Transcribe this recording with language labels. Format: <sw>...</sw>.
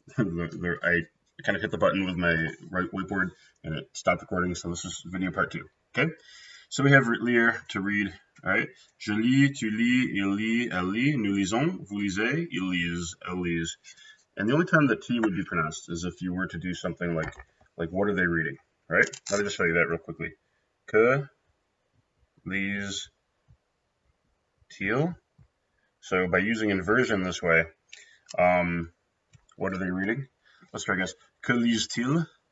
<en>I kind of hit the button with my right whiteboard, and it stopped recording. So this is video part two. Okay. So we have lire to read. All right.</en> <fr>Je lis, tu lis, il lit, elle lit, nous lisons, vous lisez, ils lisent, elle lise.</fr> <en>And the only time that T would be pronounced is if you were to do something like what are they reading? All right. Let me just show you that real quickly.</en> <fr>Que lisent-ils?</fr> <en>So by using inversion this way, um, what are they reading? Let's try, guys.</en> <fr>Que lisent-ils?</fr>